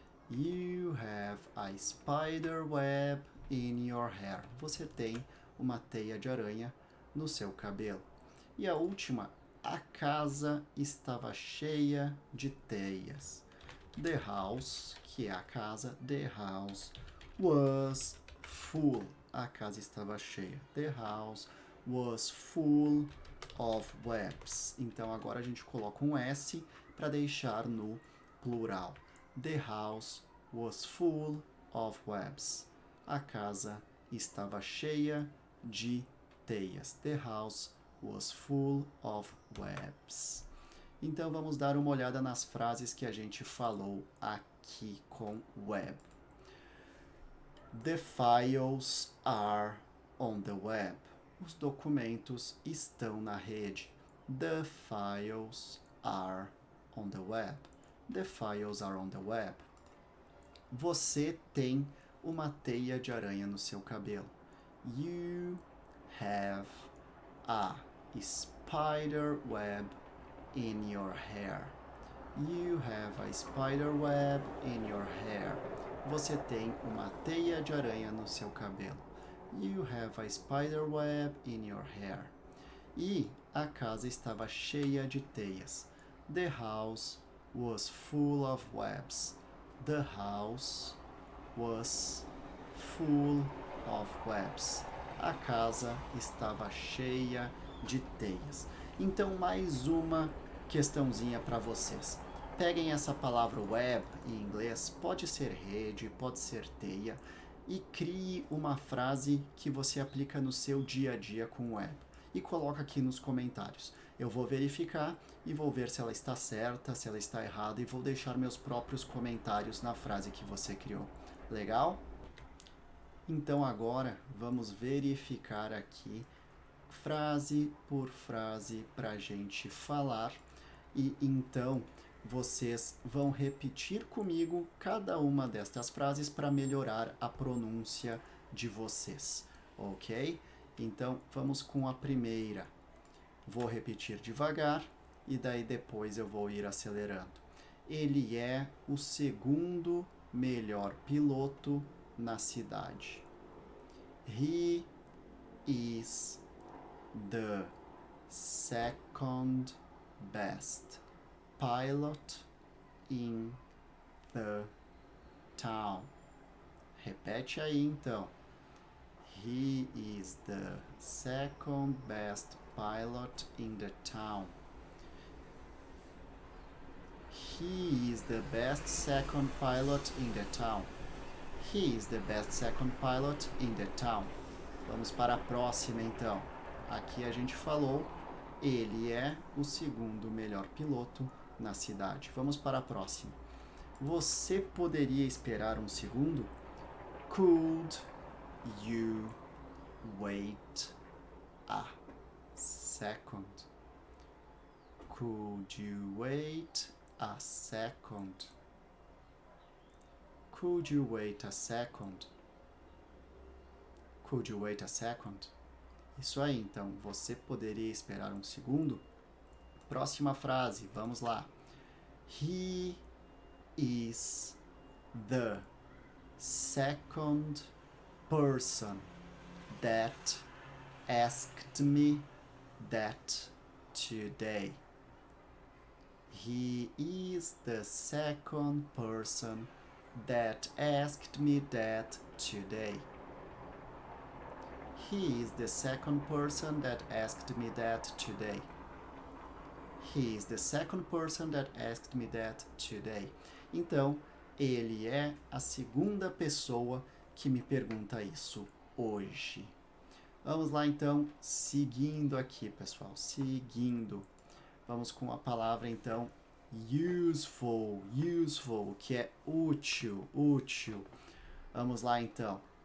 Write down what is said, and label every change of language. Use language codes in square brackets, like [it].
[en] You have a spider web in your hair. [pt] Você tem uma teia de aranha no seu cabelo. E a última, a casa estava cheia de teias. [en] The house, [pt] que é a casa, [en] the house was full. [pt] A casa estava cheia. [en] The house was full of webs. [pt] Então agora a gente coloca um S para deixar no plural. [en] The house was full of webs. [pt] A casa estava cheia de teias. [en] The house was full of webs. [pt] Então vamos dar uma olhada nas frases que a gente falou aqui com web. [en] The files are on the web. [pt] Os documentos estão na rede. [en] The files are on the web. The files are on the web. [pt] Você tem uma teia de aranha no seu cabelo. [en] You have a spider web in your hair. You have a spider web in your hair. [pt] Você tem uma teia de aranha no seu cabelo. [en] You have a spider web in your hair. [pt] E a casa estava cheia de teias. [en] The house was full of webs. The house was full of webs. [pt] A casa estava cheia de teias. Então, mais uma questãozinha para vocês. Peguem essa palavra web em inglês, pode ser rede, pode ser teia, e crie uma frase que você aplica no seu dia a dia com web. E coloca aqui nos comentários. Eu vou verificar e vou ver se ela está certa, se ela está errada, e vou deixar meus próprios comentários na frase que você criou. Legal? Então agora vamos verificar aqui frase por frase para a gente falar e então vocês vão repetir comigo cada uma destas frases para melhorar a pronúncia de vocês, ok? Então vamos com a primeira. Vou repetir devagar e daí depois eu vou ir acelerando. Ele é o segundo melhor piloto na cidade. [en] He is the second best pilot in the town. [pt] Repete aí então. [en] He is the second best pilot in the town. He is the best second pilot in the town. He is the best second pilot in the town. [pt] Vamos para a próxima então. Aqui a gente falou, ele é o segundo melhor piloto na cidade. Vamos para a próxima. Você poderia esperar um segundo? [en] Could you wait a second? Could you wait a second? Could you wait a second? Could you wait a second? [pt] Isso aí, então, você poderia esperar um segundo? Próxima frase, vamos lá. [en] He is the second person that asked me that today. He is the second person that asked me that today. He is the second person that asked me that today. He is the second person that asked me that today. [pt] Então, ele é a segunda pessoa que me pergunta isso hoje. Vamos lá então, seguindo aqui, pessoal, seguindo. Vamos com a palavra então useful, useful, que é útil, útil. Vamos lá então.